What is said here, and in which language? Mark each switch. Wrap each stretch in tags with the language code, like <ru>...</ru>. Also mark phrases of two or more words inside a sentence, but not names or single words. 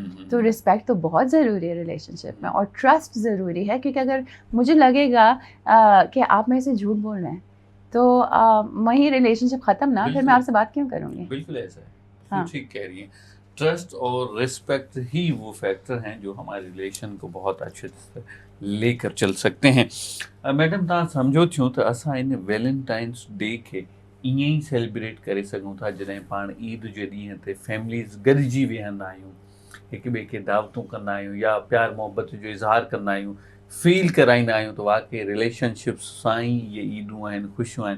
<ur>تو رسپیکٹ تو بہت ضروری ہے ریلیشن شپ میں، اور ٹرسٹ ضروری ہے، کیونکہ اگر مجھے لگے گا کہ آپ میرے سے جھوٹ بول رہے ہیں تو وہیں ریلیشن شپ ختم نا، پھر میں آپ سے بات کیوں کروں گی؟ بالکل ایسا ہے، ٹھیک کہہ رہی ہیں. ٹرسٹ اور رسپیکٹ ہی وہ فیکٹر ہیں جو ہمارے ریلیشن کو بہت اچھے سے لے کر چل سکتے ہیں.</ur> <sd>میڈم تव्हां سمجھو थियूं त असां इन वैलेंटाइन्स डे खे ईअं ई सेलिब्रेट करे सघूं था जॾहिं पाण ईद जे ॾींहं ते फैमिलीज़ गॾिजी वेहंदा आहियूं, हिक ॿिए खे दावतूं कंदा आहियूं या प्यार मोहबत जो इज़हार कंदा आहियूं, फील कराईंदा आहियूं त वाकई रिलेशनशिप्स सां ई इहे ईदूं आहिनि, ख़ुशियूं आहिनि.</sd>